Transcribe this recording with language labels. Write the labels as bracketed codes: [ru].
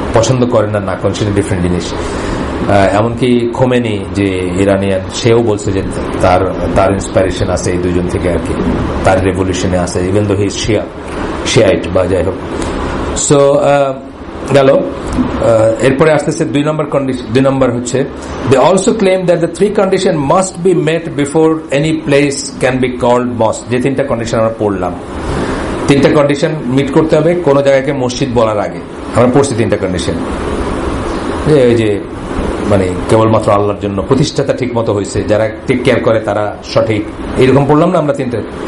[bn] পছন্দ করেন না করেন সেটা ডিফারেন্ট জিনিস। এমনকি খোমেনি যে ইরানিয়ান, সেও বলছে যে তার ইন্সপাইরেশন আছে এই দুজন থেকে আর কি, তার রেভলিউশনে আছে, [en] even though he Shiite [bn] বা যাই হোক। সো গেল। এরপরে আসতেছে 2 নম্বর কন্ডিশন। 2 নম্বর হচ্ছে [en] they also claim that the 3 condition must be met before any place can be called mosque। [bn] যে 3টা কন্ডিশন আমরা পড়লাম, 3টা কন্ডিশন মিট করতে হবে কোন জায়গাকে মসজিদ বলার আগে। আমরা পড়ছি 3টা কন্ডিশন, যে মানে কেবলমাত্র আল্লাহর জন্য, প্রতিষ্ঠাতা ঠিক মতো হয়েছে, যারা টেক কেয়ার করে তারা সঠিক, এইরকম পড়লাম না আমরা 3টা।